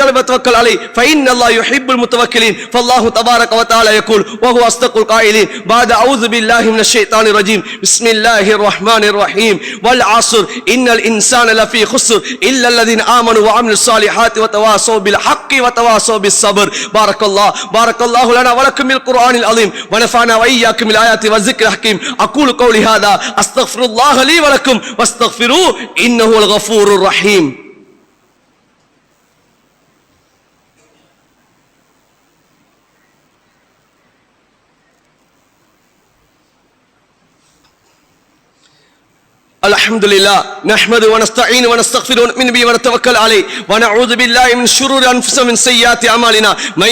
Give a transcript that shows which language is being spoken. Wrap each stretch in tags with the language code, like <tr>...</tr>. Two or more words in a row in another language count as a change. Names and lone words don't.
<ar>طلب توكل عليه فإن الله يحب المتوكلين فالله تبارك وتعالى يقول وهو أصدق القائلين بعد أعوذ بالله من الشيطان الرجيم بسم الله الرحمن الرحيم والعصر إن الإنسان لفي خسر إلا الذين آمنوا وعملوا الصالحات وتواصوا بالحق وتواصوا بالصبر بارك الله لنا ولكم بالقرآن العظيم ونفعنا وإياكم بالآيات والذكر الحكيم أقول قولي هذا أستغفر الله لي ولكم واستغفروه إنه الغفور الرحيم. الحمد لله نحمد ونستعين ونستغفر ونؤمن به ونتوكل عليه ونعوذ بالله من شرور انفسنا ومن سيئات اعمالنا من</ar>